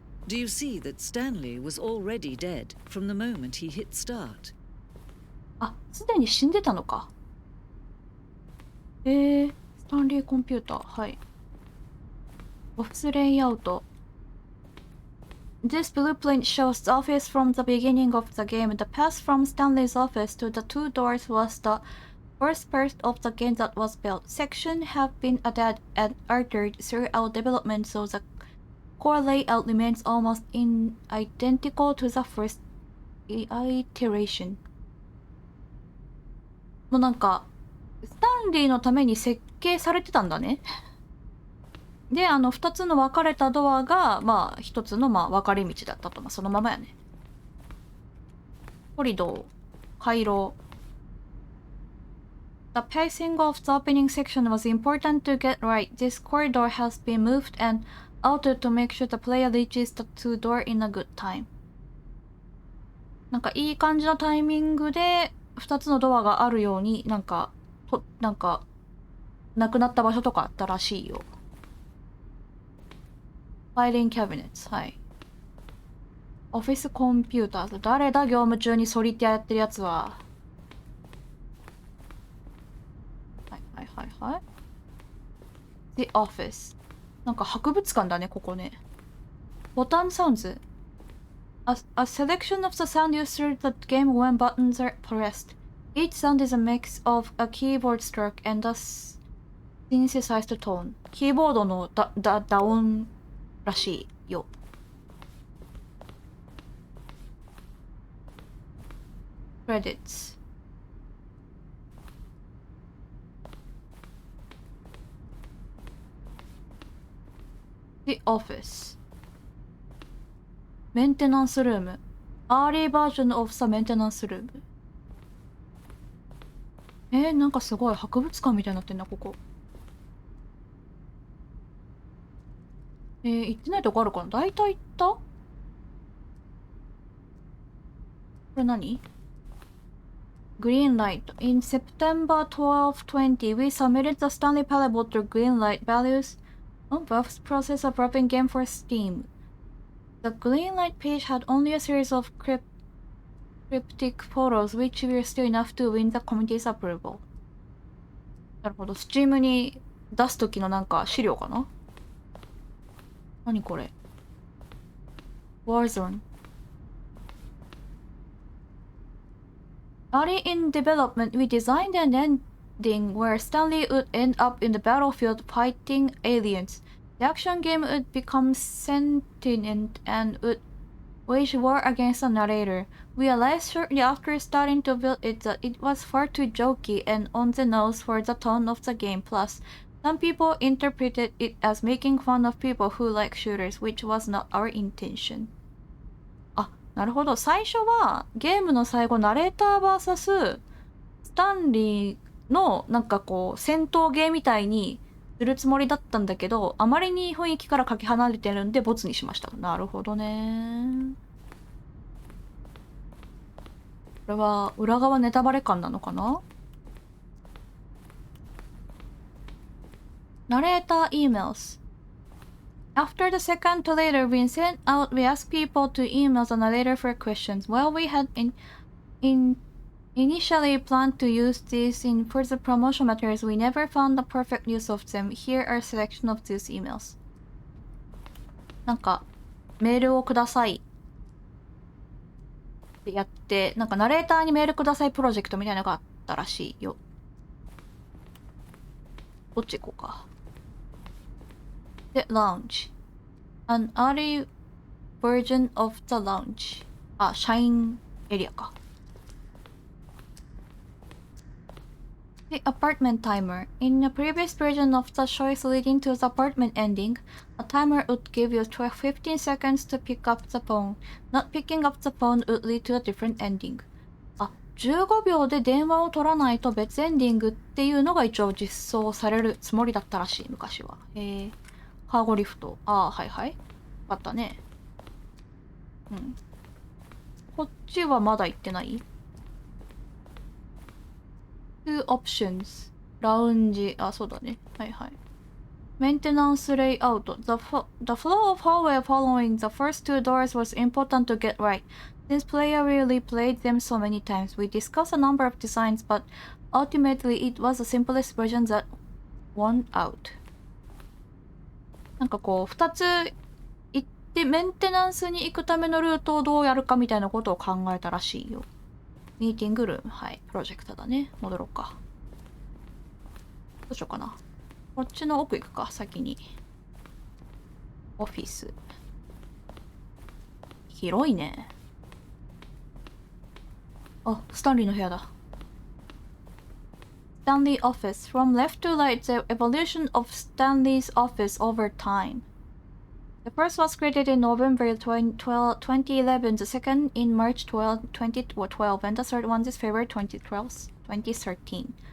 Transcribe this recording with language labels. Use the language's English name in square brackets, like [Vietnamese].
[English] Do you see that Stanley was already dead from the moment he hit start? [Japanese] あ、すでに死んでたのか。スタンリーコンピューター。はい。オフィスレイアウト。 [English] This blueprint shows the office from the beginning of the game. The path from Stanley's office to the two doors was the first part of the game that was built. Sections have been added and altered throughout development, so the core layout remains almost identical to the first iteration. [Japanese] もうなんか、スタンリーのために設計されてたんだね。で、二つの分かれたドアが、まあ、一つの、まあ、分かれ道だったと。まあ、そのままやね。コリドー、回廊。 [English] The pacing of the opening section was important to get right. This corridor has been moved and altered to make sure the player reaches the two door in a good time. [Japanese] なんか、いい感じのタイミングで、二つのドアがあるように、なんか、なくなった場所とかあったらしいよ。 [English] Filing cabinets。 はい。 [Japanese] オフィスコンピューター。誰だ業務中にソリティアやってるやつは。はいはいはいはい。 [English] The office。 [Japanese] なんか博物館だね、ここね。ボタンサウンズ。 [English] A selection of the sound used through the game when buttons are pressed. Each sound is a mix of a keyboard stroke and a synthesized tone. [Japanese] キーボードの打音らしいよ。 [English] Credits。 The Office。 メンテナンスルーム。 Early version of the maintenance room。 [Japanese] なんかすごい博物館みたいになってんな、ここ。行ってないとこあるかな？大体行った？これ何？Green Light. [English] In September 1220, we submitted the Stanley Parable to Green Light values on Buff's process of wrapping game for Steam. The Green Light page had only a series of cryptic photos, which were still enough to win the committee's approval. [Japanese] なるほど。 Steam に出すときのなんか資料かな？何これ？Warzone。 [English] Early in development, we designed an ending where Stanley would end up in the battlefield fighting aliens. The action game would become sentient and would wage war against the narrator. We realized shortly after starting to build it that it was far too jokey and on the nose for the tone of the game. Plus, some people interpreted it as making fun of people who like shooters, which was not our intention. [Japanese] あ、なるほど。最初はゲームの最後、ナレーター vs スタンリーのなんかこう戦闘ゲーみたいにするつもりだったんだけど、あまりに雰囲気からかけ離れてるんでボツにしました。なるほどね。これは裏側ネタバレ感なのかな？ [English] Narrator emails. After the second trailer been sent out, we asked people to email the narrator for questions. While we had initially planned to use these in further promotion materials, we never found the perfect use of them. Here are a selection of these emails. [Japanese] なんか、メールをくださいってやって、なんかナレーターにメールくださいプロジェクトみたいなのがあったらしいよ。どっち行こうか。で、lounge. [English] An early version of the lounge. [Japanese] あ、社員エリアか。 [English] The apartment timer. In the previous version of the choice leading to the apartment ending, a timer would give you 15 seconds to pick up the phone. Not picking up the phone would lead to a different ending. [Japanese] あ、15秒で電話を取らないと別エンディングっていうのが一応実装されるつもりだったらしい、昔は。カーゴリフト。ああ、はいはい。あったね。うん。こっちはまだ行ってない？ [English] Two options. [Japanese] ラウンジ。あ、そうだね。はいはい。 [English] Maintenance layout. The flow of hallway following the first two doors was important to get right. Since player really played them so many times, we discussed a number of designs, but ultimately it was the simplest version that won out. [Japanese] なんかこう、二つ行ってメンテナンスに行くためのルートをどうやるかみたいなことを考えたらしいよ。ミーティングルーム。はい。プロジェクターだね。戻ろうか。どうしようかな。こっちの奥行くか、先に。オフィス。広いね。あ、スタンリーの部屋だ。 [English] Stanley office. From left to right, the evolution of Stanley's office over time. The first was created in November 2011, the second in March 2012, and the third one is February 2013.